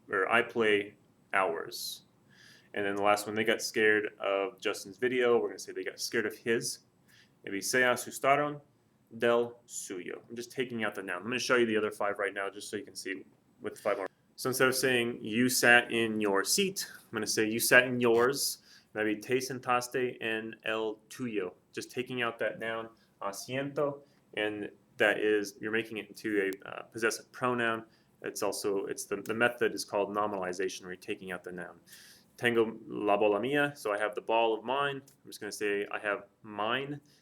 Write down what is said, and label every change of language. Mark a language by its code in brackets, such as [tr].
[en] I play ours. And then the last one, they got scared of Justin's video. We're going to say they got scared of his. Maybe [es] se asustaron del suyo. [en] I'm just taking out the noun. I'm going to show you the other 5 right now just so you can see with 5 more. So instead of saying you sat in your seat, I'm going to say you sat in yours. [es] Maybe te sentaste en el tuyo. [en] Just taking out that noun, asiento, and that is, you're making it into a possessive pronoun. The method is called nominalization, where you're taking out the noun. [es] Tengo la bola mía, [en] so I have the ball of mine. I'm just going to say I have mine.